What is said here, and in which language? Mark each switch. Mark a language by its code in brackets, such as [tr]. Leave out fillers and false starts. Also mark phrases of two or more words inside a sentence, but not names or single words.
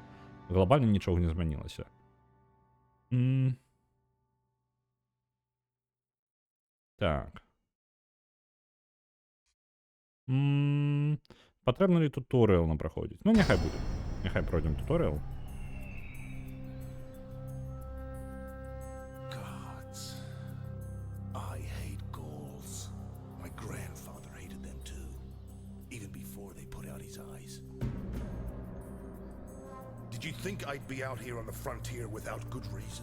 [be] Глобальна нічога не змянілася. Так. Патрэбна ли туторыял нам праходзіць? Ну, няхай будзе. Няхай пройдзем туторыял. [en] Did you think I'd be out here on the frontier without good reason?